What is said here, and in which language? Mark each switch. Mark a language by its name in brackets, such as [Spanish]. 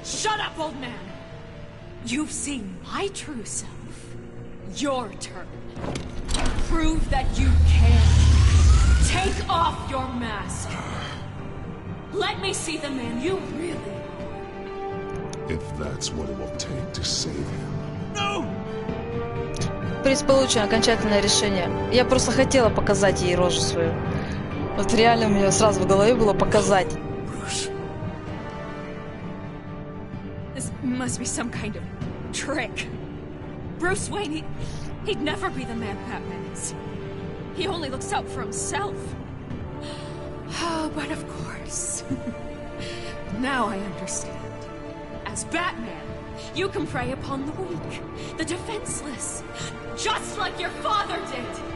[English] Shut up, old man! You've seen my true self. Your turn. Prove that you can. Take off your mask. Let me see the man you really are. If that's what it will take to save him. No! [Russian] Приз получен, окончательное решение. Я просто хотела показать ей рожу свою. Вот реально у меня сразу в голове было показать. [English] This must be some kind of trick. Bruce Wayne, he'd never be the man Batman is. He only looks out for himself. Oh, but of course. Now I understand. As Batman, you can prey upon the weak, the defenseless, just like your father did.